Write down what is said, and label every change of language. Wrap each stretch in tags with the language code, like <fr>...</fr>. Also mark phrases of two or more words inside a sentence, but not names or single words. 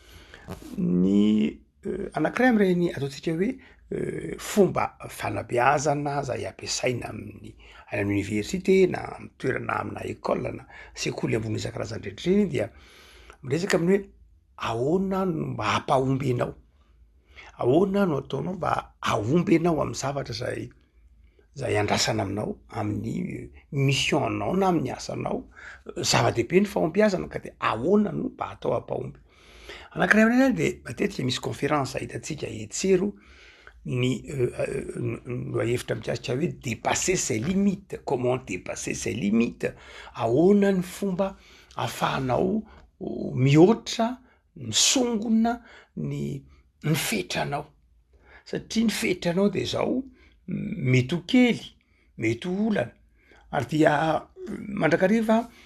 <mg>Ny anankiray amin'ireny ataontsika hoe fomba fanabeazana izay ampiasaina amin'ny université na amin'ny toerana amina école na sekoly ambony isan-karazany rehetra dia miresaka amin'ny hoe ahoana no mba hampahomby anao, ahoana no ataonao mba ahomby anao amin'ny zavatra izay andrasana aminao, amin'ny mission anao na amin'ny asanao. Zava-dehibe ny fahombiazana ka dia ahoana no mba atao hampahomby. Anankiray amin'izany dia matetika misy conférence hitantsika etsero ny hevitra mikasika hoe</mg> <fr>dépasser ses limites, comment dépasser ses limites,</fr> <mg>ahoana ny fomba ahafahanao mihoatra, misongona ny fetranao, satria ny fetranao dia zao mety ho kely, mety ho olana, ary dia mandrakariva</mg>